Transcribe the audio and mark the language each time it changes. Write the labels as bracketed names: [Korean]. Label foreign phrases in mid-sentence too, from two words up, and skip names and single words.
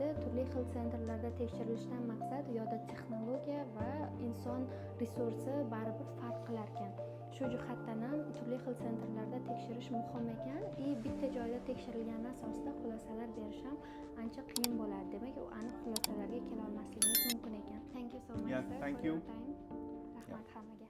[Uzbek] Turli xil sentrlarda tekshirilishdan maqsad u yoqda texnologiya va inson resursi baribir farq qilar ekan. Shu jihatdan ham turli xil sentrlarda tekshirish muhim ekan. Bitta joyda tekshirilgan asosda xulosalar berish ham ancha qiyin bo'ladi. Demak, u aniq xulosalarga kela olmasligimiz mumkin ekan. [English] Thank you so much, Yeah, sir, thank for you. your time. [Uzbek] Rahmat hammaga.